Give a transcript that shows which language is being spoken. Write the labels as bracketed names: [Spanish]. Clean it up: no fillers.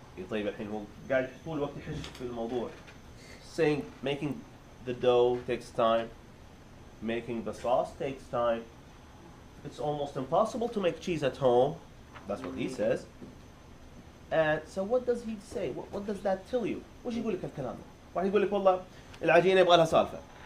[Arabic] طيب الحين هو قاعد طول الوقت يحش في الموضوع. [English] Saying making the dough takes time, making the sauce takes time. It's almost impossible to make cheese at home. That's what he says. And so what does he say? What does that tell you? [Arabic] وش يقول لك الكلام ده؟ واحد يقول لك والله العجينة يبغى لها سالفة.